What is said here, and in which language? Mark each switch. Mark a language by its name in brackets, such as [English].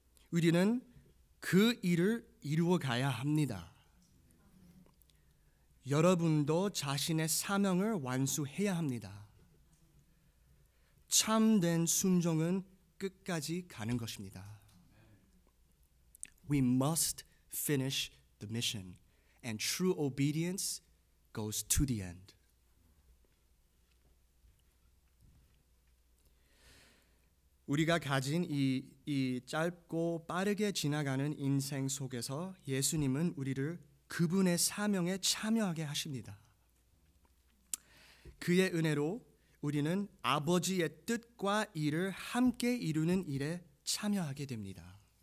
[Korean] 우리는 그 일을 이루어 가야 합니다. 여러분도 자신의 사명을 완수해야 합니다. 참된 순종은 끝까지 가는 것입니다. [English] We must finish the mission, and true obedience goes to the end. [Korean] 우리가 가진 이 짧고 빠르게 지나가는 인생 속에서 예수님은 우리를 그분의 사명에 참여하게 하십니다. 그의 은혜로 우리는 아버지의 뜻과 일을 함께 이루는 일에 참여하게 됩니다.